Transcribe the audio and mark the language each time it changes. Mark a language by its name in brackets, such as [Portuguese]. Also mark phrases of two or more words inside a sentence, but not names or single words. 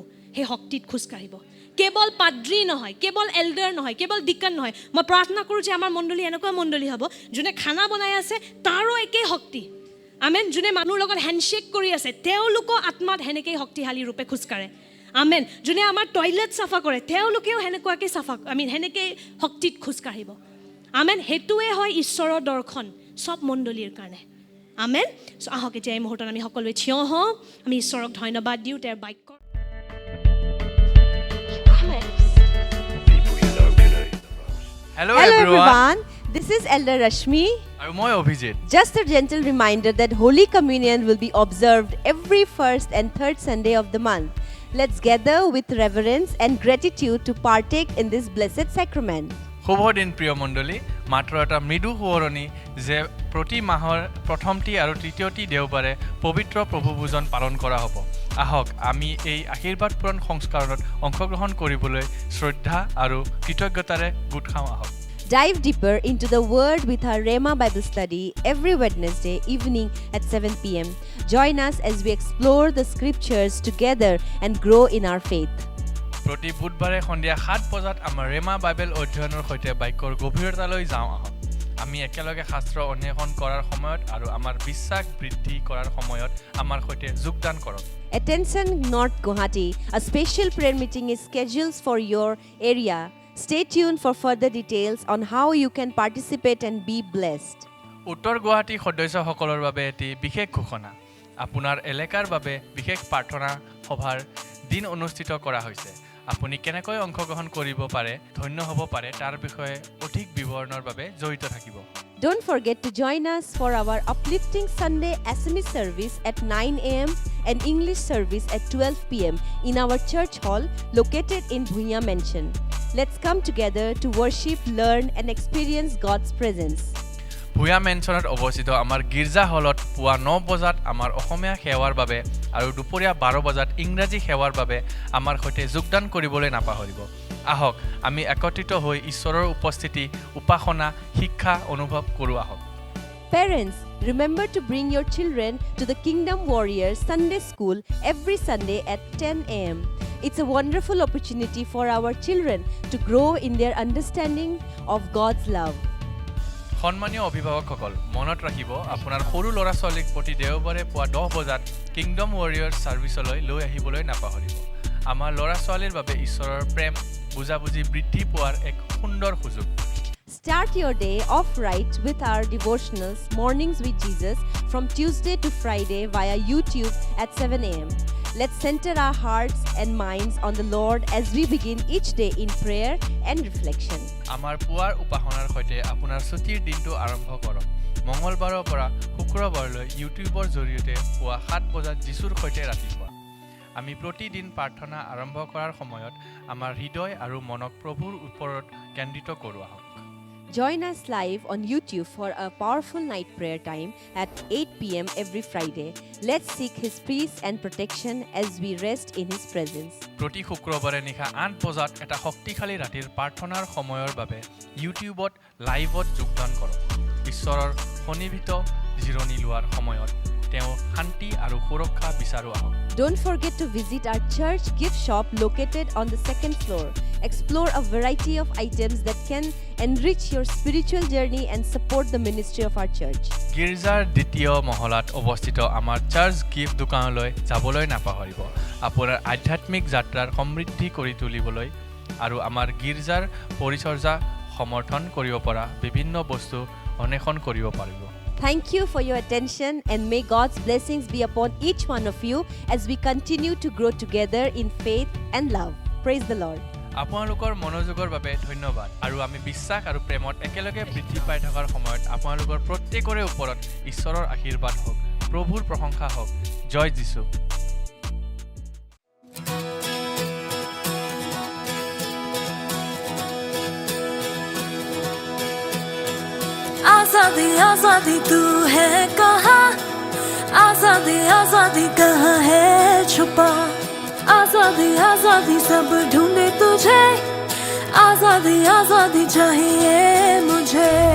[Assamese] সেই শক্তিত খোজকাঢ়িব কেৱল পাদ্ৰী নহয় কেৱল এল্ডাৰ নহয় কেৱল ডিকন নহয় মই প্ৰাৰ্থনা কৰোঁ যে আমাৰ মণ্ডলী এনেকুৱা মণ্ডলী হ'ব যোনে খানা বনাই আছে তাৰো একেই শক্তি আমেন যোনে মানুহৰ লগত হেণ্ডশ্বেক কৰি আছে তেওঁলোকো আত্মাত সেনেকেই শক্তিশালী ৰূপে খোজকাঢ়ে আমেন যোনে আমাৰ টয়লেট চাফা কৰে তেওঁলোকেও সেনেকুৱাকৈ সেনেকেই শক্তিত খোজকাঢ়িব আমেন সেইটোৱে হয় ঈশ্বৰৰ দৰ্শন সব মণ্ডলীৰ কাৰণে আমেন আহক এতিয়া এই মুহূৰ্তত আমি সকলোৱে থিয় হওঁ আমি ঈশ্বৰক ধন্যবাদ দিওঁ তেওঁৰ বাক্য [English] Hello Hello everyone. everyone, this is Elder Rashmi. [Assamese] আৰু মই অভিজিত [English] Just a gentle reminder that Holy Communion will be observed every first and third Sunday of the month. Let's gather with reverence and gratitude to partake in this blessed sacrament. [Assamese] শুভ দিন প্ৰিয় মণ্ডলী মাত্ৰ এটা মৃদু সোঁৱৰণি যে প্ৰতি মাহৰ প্ৰথমটি আৰু তৃতীয়টি দেওবাৰে পবিত্ৰ প্ৰভু ভোজন পালন কৰা হ'ব আহক আমি এই আশীৰ্বাদ পূৰণ সংস্কাৰণত অংশগ্ৰহণ কৰিবলৈ শ্ৰদ্ধা আৰু কৃতজ্ঞতাৰে গোট খাওঁ আহক [English] Dive deeper into the Word with our Rhema Bible study every Wednesday evening at 7 p.m. Join us as we explore the scriptures together and grow in our faith. [Assamese] প্ৰতি বুধবাৰে সন্ধিয়া 7 বজাত আমাৰ ৰেমা বাইবেল অধ্যয়নৰ সৈতে বাক্যৰ গভীৰতালৈ যাওঁ আহক আমি একেলগে শাস্ত্ৰ অন্বেষণ কৰাৰ সময়ত আৰু আমাৰ বিশ্বাস বৃদ্ধি কৰাৰ সময়ত আমাৰ সৈতে যোগদান কৰক [English] Attention North Guwahati, a special prayer meeting is scheduled for your area. Stay tuned for further details on how you can participate and be blessed. [Assamese] উত্তৰ গুৱাহাটী সদস্যসকলৰ বাবে এটি বিশেষ ঘোষণা আপোনাৰ এলেকাৰ বাবে বিশেষ প্ৰাৰ্থনা সভাৰ দিন অনুষ্ঠিত কৰা হৈছে আপুনি কেনেকৈ অংশগ্ৰহণ কৰিব পাৰে ধন্য হ'ব পাৰে তাৰ বিষয়ে অধিক বিৱৰণৰ বাবে জড়িত থাকিব [English] Don't forget to join us for our uplifting Sunday SMS service at 9 a.m. and English service at 12 p.m. in our church hall located in Bhuya Mansion. Let's come together to worship, learn and experience God's presence. [Assamese] ভূয়া মেনচনত অৱস্থিত আমাৰ গীৰ্জা হলত পুৱা 9 বজাত আমাৰ অসমীয়া সেৱাৰ বাবে আৰু দুপৰীয়া 12 বজাত ইংৰাজী সেৱাৰ বাবে আমাৰ সৈতে যোগদান কৰিবলৈ নাপাহৰিব আহক আমি একত্ৰিত হৈ ঈশ্বৰৰ উপস্থিতি উপাসনা শিক্ষা অনুভৱ কৰোঁ আহক [English] Parents, remember to bring your children to the Kingdom Warriors Sunday School every Sunday at 10 a.m. It's a wonderful opportunity for our children to grow in their understanding of God's love. [Assamese] সন্মানীয় অভিভাৱকসকল মনত ৰাখিব আপোনাৰ সৰু ল'ৰা ছোৱালীক প্ৰতি দেওবাৰে পুৱা 10 বজাত কিংডম ৱাৰিয়াৰ্ছ ছাৰ্ভিচলৈ লৈ আহিবলৈ নাপাহৰিব আমাৰ ল'ৰা ছোৱালীৰ বাবে ঈশ্বৰৰ প্ৰেম বুজাবুজি বৃদ্ধি পোৱাৰ এক সুন্দৰ সুযোগ [English] Start your day off right with our devotionals Mornings with Jesus from Tuesday to Friday via YouTube at 7 a.m. Let's center our hearts and minds on the Lord as we begin each day in prayer and reflection. [Assamese] আমাৰ পুৱাৰ উপাসনাৰ সৈতে আপোনাৰ ছুটিৰ দিনটো আৰম্ভ কৰক মঙলবাৰৰ পৰা শুক্ৰবাৰলৈ ইউটিউবৰ জৰিয়তে পুৱা 7 বজাত যিশুৰ সৈতে ৰাতিপুৱা আমি প্ৰতিদিন প্ৰাৰ্থনা আৰম্ভ কৰাৰ সময়ত আমাৰ হৃদয় আৰু মনক প্ৰভুৰ ওপৰত কেন্দ্ৰিত কৰোঁ আহক [English] Join us live on YouTube for a powerful night prayer time at 8 p.m. every Friday. Let's seek His peace and protection as we rest in His presence. [Assamese] প্ৰতি শুক্ৰবাৰে নিশা 8 বজাত এটা শক্তিশালী ৰাতিৰ প্ৰাৰ্থনাৰ সময়ৰ বাবে ইউটিউবত লাইভত যোগদান কৰক ঈশ্বৰৰ সন্নিহিত জিৰণি লোৱাৰ সময়ত তেওঁ শান্তি আৰু সুৰক্ষা বিচাৰো আহক [English] Don't forget to visit our church gift shop located on the second floor. Explore a variety of items that can enrich your spiritual journey and support the ministry of our church. [Assamese] গীৰ্জাৰ দ্বিতীয় মহলাত অৱস্থিত আমাৰ [English] church gift [Assamese] দোকানলৈ যাবলৈ নাপাহৰিব আপোনাৰ আধ্যাত্মিক যাত্ৰাৰ সমৃদ্ধি কৰি তুলিবলৈ আৰু আমাৰ গীৰ্জাৰ পৰিচৰ্যা সমৰ্থন কৰিব পৰা বিভিন্ন বস্তু অন্বেষণ কৰিব পাৰিব [English] Thank you for your attention and may God's blessings be upon each one of you as we continue to grow together in faith and love. Praise the Lord. [Assamese] আপোনালোকৰ মনোযোগৰ বাবে ধন্যবাদ আৰু আমি বিশ্বাস আৰু প্ৰেমত একেলগে বৃদ্ধি পাই থকাৰ সময়ত আপোনালোকৰ প্ৰত্যেকৰে ওপৰত ঈশ্বৰৰ আশীৰ্বাদ হওক প্ৰভুৰ প্ৰশংসা হওক জয় যীশু [Hindi] आजादी आजादी तू है कहाँ आजादी आजादी कहाँ है छुपा आजादी आजादी सब ढूंढे तुझे आजादी आजादी चाहिए मुझे